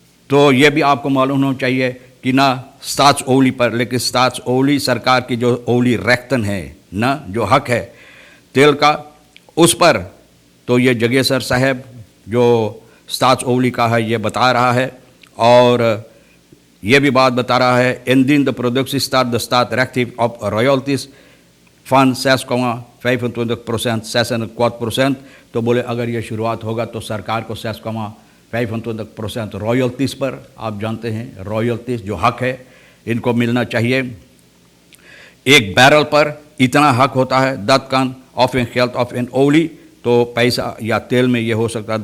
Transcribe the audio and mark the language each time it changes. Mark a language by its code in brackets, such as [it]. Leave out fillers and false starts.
[hi] तो ये भी आपको मालूम होना चाहिए कि ना स्टाट्सओली पर, लेकिन स्टाट्सओली सरकार की जो ओली रेख्तन है ना, जो हक है तेल का, उस पर तो ये जगेसर साहब जो स्टाट्सओली का है ये बता रहा है। और ये भी बात बता रहा है, [nl] indien de productie start, de staat recht heeft op royalties van 6,25%, 6,25%। [hi] तो बोले अगर ये शुरुआत होगा तो सरकार को 6,25% रॉयल्टीज़ पर, आप जानते हैं रॉयल्टीज़ जो हक है इनको मिलना चाहिए। एक बैरल पर इतना हक होता है, [nl] dat kan of in geld of in olie, [hi] तो पैसा या तेल में ये हो सकता है।